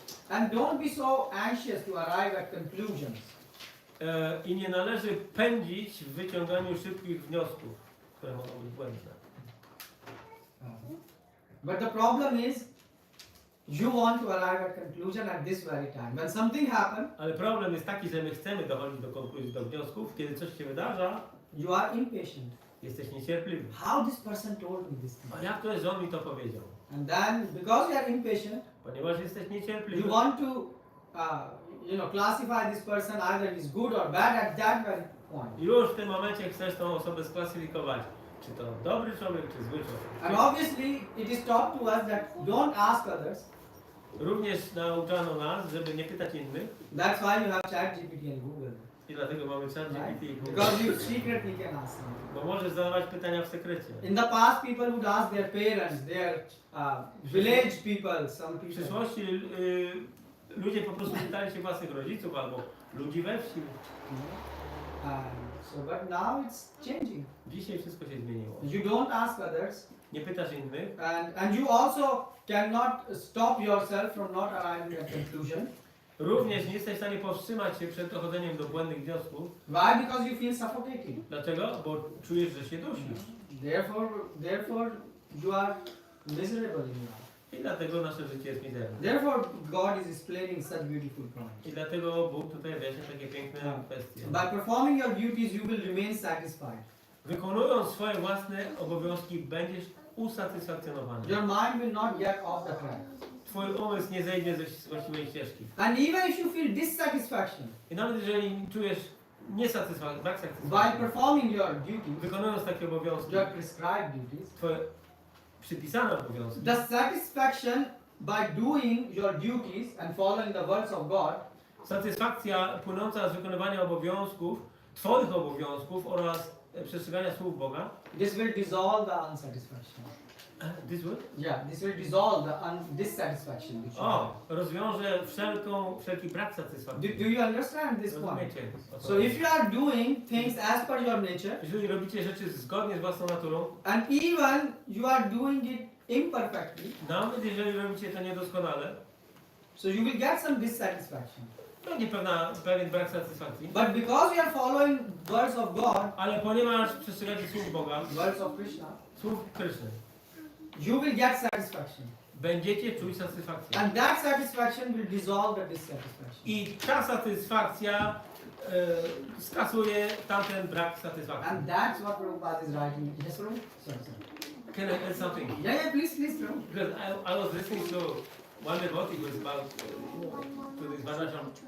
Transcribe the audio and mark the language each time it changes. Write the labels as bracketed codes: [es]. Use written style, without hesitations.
[en] And don't be so anxious to arrive at conclusions. [pl] I nie należy pędzić w wyciąganiu szybkich wniosków, które mogą być błędne. [en] But the problem is, you want to arrive at conclusion at this very time. When something happens, [pl] Ale problem jest taki, że my chcemy dochodzić do konkluzji, do wniosków, kiedy coś się wydarza, [en] you are impatient. [pl] jesteś niecierpliwy. [en] How this person told me this thing? [pl] A jak to jest, że on mi to powiedział? [en] And then, because you are impatient, [pl] Ponieważ jesteś niecierpliwy, [en] you want to, classify this person either is good or bad at that very point. [pl] już w tym momencie chcesz tą osobę sklasyfikować. Czy to dobry człowiek, czy zły człowiek. [en] And obviously, it is taught to us that don't ask others. [pl] Również nauczano nas, żeby nie pytać innych. [en] That's why you have ChatGPT and Google. [pl] I dlatego mamy ChatGPT i Google. [en] Because you secretly can ask them. [pl] Bo możesz zadawać pytania w sekrecie. [en] In the past, people would ask their parents, their village people, some [pl] W [en] people. [pl] przyszłości ludzie po prostu pytali się własnych rodziców albo ludzi we wsi. [en] But now it's changing. [pl] Dzisiaj wszystko się zmieniło. [en] You don't ask others, [pl] Nie pytasz innych, [en] and you also cannot stop yourself from not arriving at conclusion. [pl] również nie jesteś w stanie powstrzymać się przed dochodzeniem do błędnych wniosków. [en] Why? Because you feel suffocating. [pl] Dlaczego? Bo czujesz, że się dusisz. [en] Therefore, you are miserable in life. [pl] I dlatego nasze życie jest mizerne. [en] Therefore, God is explaining such beautiful points. [pl] I dlatego Bóg tutaj wyjaśnia takie piękne kwestie. [en] By performing your duties, you will remain satisfied. [pl] Wykonując swoje własne obowiązki, będziesz usatysfakcjonowany. [en] Your mind will not get off the track. [pl] Twój umysł nie zejdzie ze właściwej ścieżki. [en] And even if you feel dissatisfaction [pl] I nawet jeżeli czujesz brak [en] while [pl] satysfakcji, [en] performing your duties, [pl] wykonując takie obowiązki, [en] your prescribed duties, [pl] twoje przypisane obowiązki, [en] the satisfaction by doing your duties and following the words of God [pl] satysfakcja płynąca z wykonywania obowiązków, twoich obowiązków oraz przestrzegania słów Boga, [en] this will dissolve the unsatisfaction. this will? Yeah, this will dissolve the dissatisfaction. Which you have. [pl] Rozwiąże wszelki brak satysfakcji. [en] Do you understand this point? [pl] Rozumiecie? O co [en] So [pl] chodzi? [en] if you are doing things as per your nature, [pl] Jeżeli robicie rzeczy zgodnie z własną naturą, [en] and even you are doing it imperfectly, [pl] nawet jeżeli robicie to niedoskonale, [en] so you will get some dissatisfaction. [pl] będzie pewien brak satysfakcji, [en] But because you are following words of God, [pl] ale ponieważ przestrzegacie słów Boga, [en] words of Krishna, [pl] słów Kryszny, [en] you will get satisfaction. [pl] będziecie czuć satysfakcję. [en] And that satisfaction will dissolve the dissatisfaction. [pl] I ta satysfakcja skasuje tamten brak satysfakcji. [en] And that's what Prabhupada is writing. Yes, Prabhu? Sorry. Can I add something? Yeah, please, Prabhu. Because I was listening to one devotee who was about to this Varnashram.